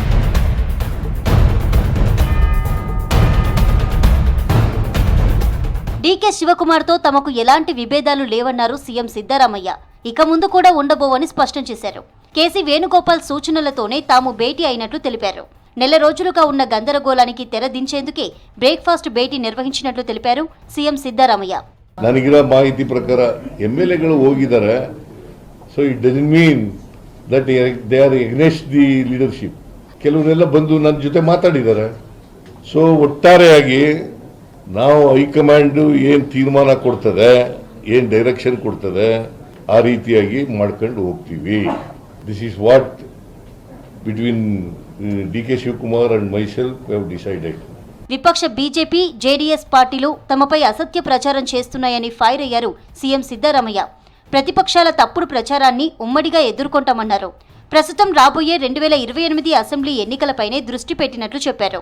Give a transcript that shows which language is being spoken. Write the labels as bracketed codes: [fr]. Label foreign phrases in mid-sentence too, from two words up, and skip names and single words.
[te] డీకే శివకుమార్తో తమకు ఎలాంటి విభేదాలు లేవన్నారు సీఎం సిద్ధరామయ్య. ఇక ముందు కూడా ఉండబోవని స్పష్టం చేశారు. కేసీ వేణుగోపాల్ సూచనలతోనే తాము భేటీ అయినట్లు తెలిపారు. నెల రోజులుగా ఉన్న గందరగోళానికి తెరదించేందుకే బ్రేక్ఫాస్ట్ భేటీ ನಿರ್ವಹಿಸಿనట్లు తెలిపారు సీఎం సిద్ధరామయ్య. [kn] ನನಗಿರೋ ಮಾಹಿತಿ ಪ್ರಕಾರ ಎಂಎಲ್ಎಗಳು ಹೋಗಿದ್ದಾರೆ. [en] so it doesn't mean that they are against the leadership. [kn] ಕೆಲವರೆಲ್ಲ ಬಂದು ನನ್ನ ಜೊತೆ ಮಾತಾಡಿದ್ದಾರೆ. ಸೊ ಒಟ್ಟಾರೆಯಾಗಿ ನಾವು ಹೈಕಮಾಂಡ್ ಏನು ತೀರ್ಮಾನ ಕೊಡ್ತದೆ, ಏನು ಡೈರೆಕ್ಷನ್ ಕೊಡ್ತದೆ, ಆ ರೀತಿಯಾಗಿ ಮಾಡ್ಕೊಂಡು ಹೋಗ್ತೀವಿ. [en] this is what between డీకే శివకుమార్ and myself have decided. [te] విపక్ష బీజేపీ, జేడీఎస్ పార్టీలు తమపై అసత్య ప్రచారం చేస్తున్నాయని ఫైర్ అయ్యారు సీఎం సిద్ధరామయ్య. ప్రతిపక్షాల తప్పుడు ప్రచారాన్ని ఉమ్మడిగా ఎదుర్కొంటామన్నారు. ప్రస్తుతం రాబోయే 2028 అసెంబ్లీ ఎన్నికలపైనే దృష్టి పెట్టినట్లు చెప్పారు.